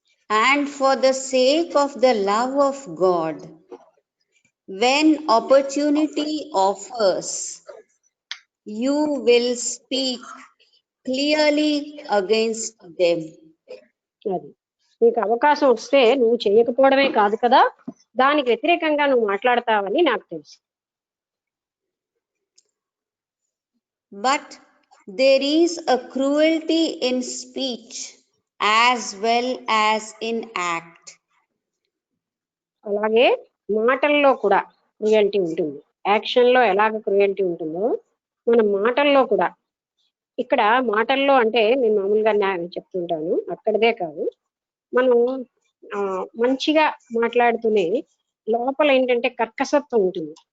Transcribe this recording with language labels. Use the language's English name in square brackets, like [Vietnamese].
[English] And for the sake of the love of God, when opportunity offers, you will speak clearly against them. [Telugu] అది నీకు అవకాశం వస్తే నువ్వు చేయకపోవడమే కాదు కదా, దానికి వ్యతిరేకంగా నువ్వు మాట్లాడతావని నాకు తెలుసు. [English] But there is a cruelty in speech as well as in act. [Telugu] అలాగే మాటల్లో కూడా క్రూయల్టీ ఉంటుంది. యాక్షన్ లో ఎలాగ క్రూయల్టీ ఉంటుందో మన మాటల్లో కూడా. ఇక్కడ మాటల్లో అంటే నేను మామూలుగా చెప్తుంటాను, అక్కడదే కాదు, మనం మంచిగా మాట్లాడుతూనే లోపల ఏంటంటే కర్కసత్వం ఉంటుంది.